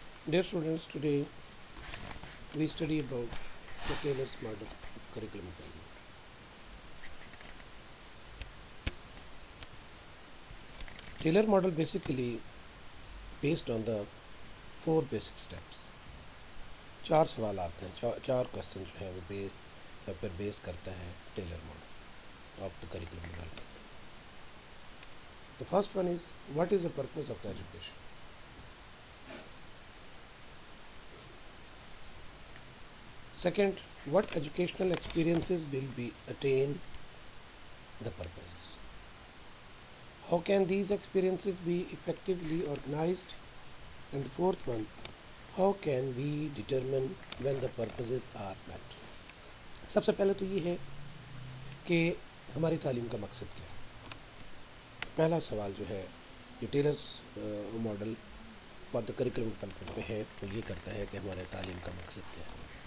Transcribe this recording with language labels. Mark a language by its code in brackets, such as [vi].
[en] Dear students, today we study about the Taylor's model curriculum development. Taylor model basically based on the four basic steps. [hi] चार सवाल आते हैं, चार question जो हैं वो पर बेस करता है Taylor model of the curriculum development. [en] The first one is, what is the purpose of the education? Second, what educational experiences will be attain the purpose? How can these experiences be effectively organized? And the fourth one, how can we determine when the purposes are met? [hi] सबसे पहले तो ये है कि हमारी तालीम का मकसद क्या है. पहला सवाल जो है ये tailors model for the curriculum development पे है, वो ये करता है कि हमारे तालीम का मकसद क्या है.